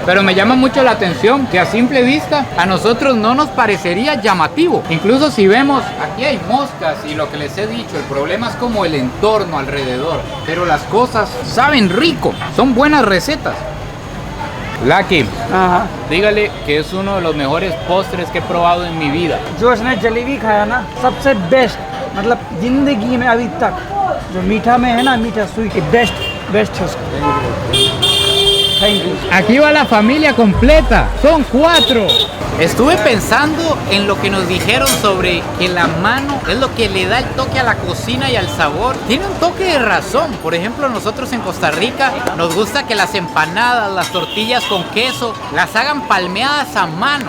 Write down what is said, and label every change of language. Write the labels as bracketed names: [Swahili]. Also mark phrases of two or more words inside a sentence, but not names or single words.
[Spanish] Pero me llama mucho la atención que a simple vista a nosotros no nos parecería llamativo. Incluso si vemos, aquí hay moscas y lo que les he dicho, el problema es como el entorno alrededor. Pero las cosas saben rico, son buenas recetas. Lucky, [Hindi] हाँ [Spanish] dígale que es uno de los mejores postres que he probado en mi vida. [Hindi] जो इसने जलेबी खाया ना सबसे बेस्ट मतलब जिंदगी में अभी तक जो मीठा में है ना मीठा [English] sweet best best [Hindi] है उसका [English] thank you [Spanish] Aquí va la familia completa, son 4. Estuve pensando en lo que nos dijeron sobre que la mano es lo que le da el toque a la cocina y al sabor. Tiene un toque de razón. Por ejemplo, nosotros en Costa Rica nos gusta que las empanadas, las tortillas con queso, las hagan palmeadas a mano.